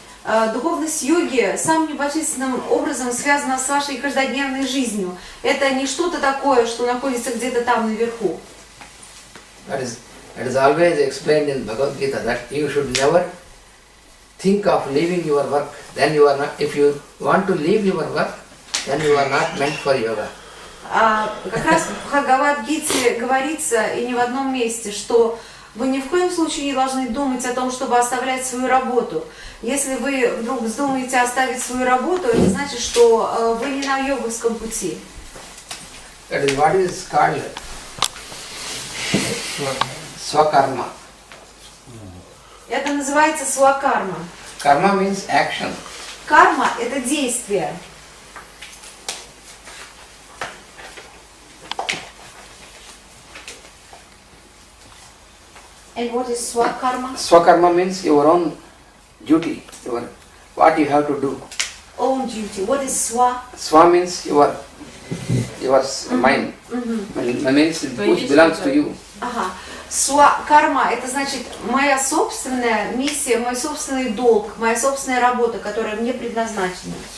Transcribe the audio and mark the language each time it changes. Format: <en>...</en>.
<ru>Духовность йоги самым непосредственным образом связана с вашей каждодневной жизнью. Это не что-то такое, что находится где-то там наверху.</ru> <en>It is always explained in Bhagavad Gita that you should never think of leaving your work. Then you are not. If you want to leave your work, then you are not meant for yoga.</en> <ru>Как раз в Бхагавад-гите говорится, и не в одном месте, что вы ни в коем случае не должны думать о том, чтобы оставлять свою работу. Если вы вдруг вздумаете оставить свою работу, это значит, что вы не на йоговском пути.</ru> <en>That is what is called swakarma.</en> <ru>Это называется свакарма.</ru> <en>Karma means action.</en> <ru>Карма – это действие.</ru> <en>And what is swakarma? Swakarma means your own duty, what you have to do. Own duty. What is swa? Swa means your mind. Means which belongs to you.</en> <ru>Ага. Карма – это значит моя собственная миссия, мой собственный долг, моя собственная работа, которая мне предназначена.</ru>